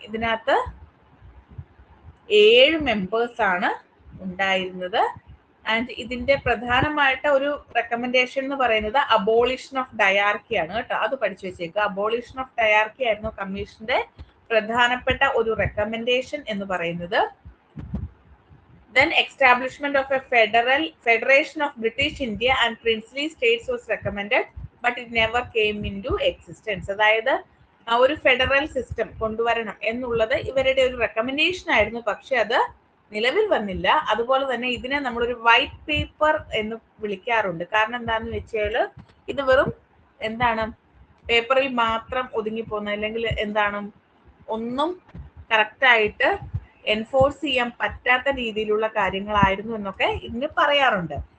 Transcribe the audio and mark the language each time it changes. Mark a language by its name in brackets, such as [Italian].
[Malayalam] ഇതിനകത്ത് 7 മെമ്പേഴ്സ് ആണ് ഉണ്ടായിരുന്നത്. ആൻഡ് ഇതിന്റെ പ്രധാനമായിട്ട് ഒരു റെക്കമെൻഡേഷൻ എന്ന് പറയുന്നത് അബോളിഷൻ ഓഫ് ഡയാർക്കി ആണ് കേട്ടോ, അത് പഠിച്ചു വെച്ചേക്കുക. അബോളിഷൻ ഓഫ് ഡയാർക്കി ആയിരുന്നു കമ്മീഷന്റെ പ്രധാനപ്പെട്ട ഒരു റെക്കമെൻഡേഷൻ എന്ന് പറയുന്നത്. [English] Then establishment of a federation of British India and princely states was recommended, but it never came into existence. [Malayalam] അതായത് ഒരു ഫെഡറൽ സിസ്റ്റം കൊണ്ടുവരണം എന്നുള്ളത് ഇവരുടെ ഒരു റെക്കമെൻഡേഷൻ ആയിരുന്നു, പക്ഷെ അത് നിലവിൽ വന്നില്ല. അതുപോലെ തന്നെ ഇതിനെ നമ്മളൊരു വൈറ്റ് പേപ്പർ എന്ന് വിളിക്കാറുണ്ട്. കാരണം എന്താണെന്ന് വെച്ചാൽ ഇത് വെറും എന്താണ്, പേപ്പറിൽ മാത്രം ഒതുങ്ങിപ്പോകുന്ന, അല്ലെങ്കിൽ എന്താണ്, ഒന്നും കറക്റ്റായിട്ട് എൻഫോഴ്സ് ചെയ്യാൻ പറ്റാത്ത രീതിയിലുള്ള കാര്യങ്ങളായിരുന്നു എന്നൊക്കെ ഇതിന് പറയാറുണ്ട്.